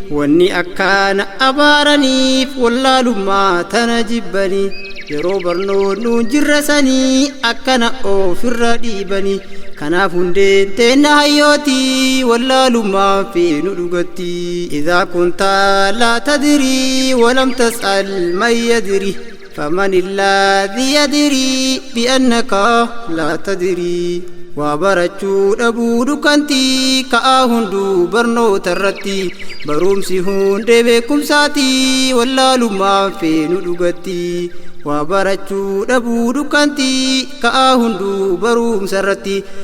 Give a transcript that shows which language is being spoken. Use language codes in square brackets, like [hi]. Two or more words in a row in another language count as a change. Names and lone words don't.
[om] Wanni akkaana abaaraniif, wallaalummaa tana jibbani. Yeroo barnoon nuun jirra sanii, akkana ofirra dhiibani. Kanaaf hundeen teenna hayyooti, wallaalummaan feenu dhugatti. [ar] إذا كنت لا تدري, ولم تسأل من يدري. فمن الذي يدري بأنك لا تدري. [om] Waa barachuu dhabuu dukkanti, ka'aa hunduu barnoota irratti. Barumsi hundee beekumsaati, wallaalummaan feenu dhugatti. Waa barachuu dhabuu dukkanti, ka'aa hunduu barumsa irratti.